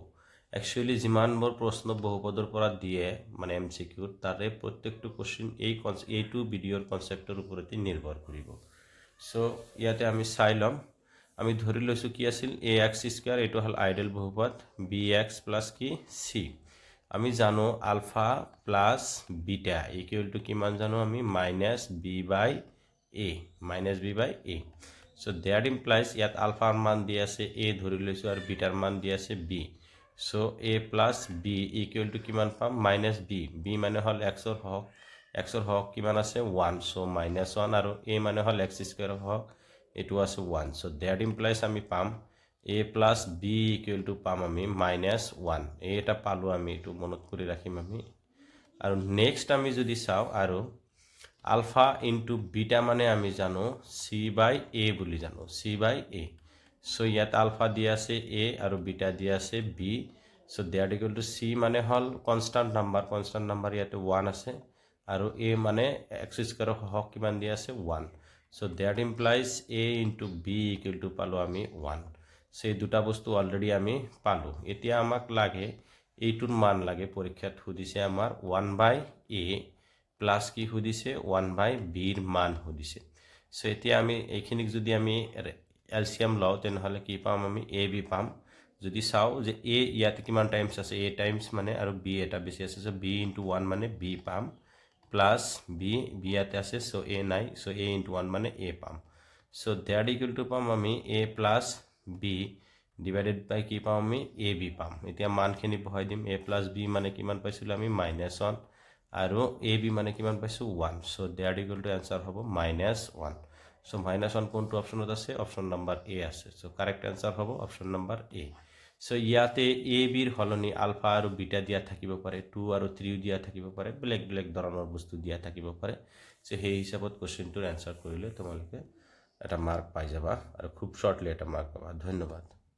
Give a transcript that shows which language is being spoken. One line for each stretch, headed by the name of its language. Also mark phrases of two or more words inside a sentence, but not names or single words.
Assamese: Actually যিমানবোৰ প্ৰশ্ন বহুপদৰ পৰা দিয়ে মানে MCQ তাৰে প্ৰত্যেকটো কোশ্চেন এইটো ভিডিওৰ কনসেপ্টৰ ওপৰতে নিৰ্ভৰ কৰিব। সো ইয়াতে আমি চাই লম। আমি ধৰি লৈছো কি আছিল ax² এইটো হল আইডেল বহুপদ bx + কি c। আমি জানো
English: alpha plus beta
Assamese: = কিমান জানো আমি -b/a -b/a।
English: so that implies
Assamese: ইয়াত আলফাৰ মান দি আছে a ধৰি লৈছো আৰু বিটাৰ মান দি আছে b।
English: So a plus b =
Assamese: কিমান পাম
English: -b।
Assamese: b মানে হল x ৰ হক কিমান আছে 1 so -1 আৰু a মানে হল x² হক এটো আছে 1
English: so that implies
Assamese: আমি পাম a plus b = পাম আমি -1 এটা পালো আমি এটো মনত কৰি ৰাখিম আমি। আৰু নেক্সট আমি যদি চাও আৰু
English: alpha into beta
Assamese: মানে আমি জানো c/a বুলি জানো c/a। So ইয়াত আলফা দিয়া আছে a আৰু বিটা দিয়া আছে b।
English: So that
Assamese: = c মানে হল কনস্ট্যান্ট নাম্বার ইয়াতে 1 আছে আৰু a মানে x² হক কিমান দিয়া আছে 1।
English: So that implies a into b =
Assamese: পালো আমি
English: 1।
Assamese: So এই দুটা বস্তু অলরেডি আমি পালো। এতিয়া আমাক লাগে এইটোৰ মান লাগে পৰীক্ষাত সুধিছে আমাৰ 1/a প্লাস কি সুধিছে 1/b ৰ মান সুধিছে। So এতিয়া আমি এইখিনিক যদি আমি এলসিয়াম লও তেনেহলে কি পাম আমি ab পাম। যদি চাও যে a ইয়াতে কিমান টাইমস আছে a টাইমস মানে আৰু b এটা বেশি আছে so b * 1 মানে b পাম প্লাস b ইয়াতে আছে so a নাই so a * 1 মানে a পাম।
English: So that
Assamese: = পাম আমি
English: a plus b divided by
Assamese: কি পাম আমি ab পাম। এতিয়া মানখিনি বহাই দিম
English: a plus b
Assamese: মানে কিমান পাইছিল আমি -1 আৰু ab মানে কিমান পাইছো 1
English: so that
Assamese: = आंसर হ'ব -1। So -1 কোনটো অপশনত আছে অপশন নাম্বার a আছে so
English: correct answer
Assamese: হ'ব অপশন নাম্বার a। So ইয়াতে a b ৰ হলনি আলফা আৰু বিটা দিয়া থাকিব পাৰে 2 আৰু 3 দিয়া থাকিব পাৰে বেলেগ ধৰণৰ বস্তু দিয়া থাকিব পাৰে। So সেই হিচাপত কোশ্চেনটোৰ आंसर কৰিলে তোমালোকে এটা মাৰ্ক পাই যাবা আৰু খুব শৰ্টলি এটা মাৰ্ক পাবা। ধন্যবাদ।